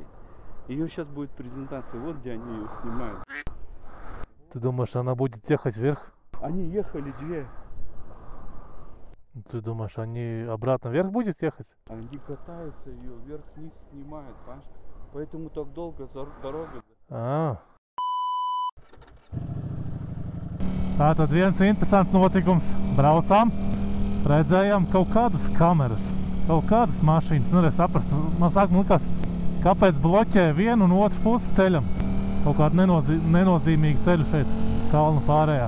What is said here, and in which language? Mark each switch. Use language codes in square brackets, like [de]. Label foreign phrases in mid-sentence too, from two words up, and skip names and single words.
[ru] Ее сейчас будет презентация, вот где они ее снимают. Ты думаешь, она будет ехать вверх? Они ехали две. Ты думаешь, они обратно вверх будет ехать? Они катаются, ее вверх-вниз снимают, понимаешь? Поэтому так долго дорога. [lv] Tātad viens interesants notikums. Braucām, redzējām kaut kādas kameras, kaut kādas mašīnas. Nevarēju saprast, man sākumā likās, kāpēc bloķē vienu un otru pusi ceļam. Kaut kādu nenozīmīgu ceļu šeit, kalnu pārējā.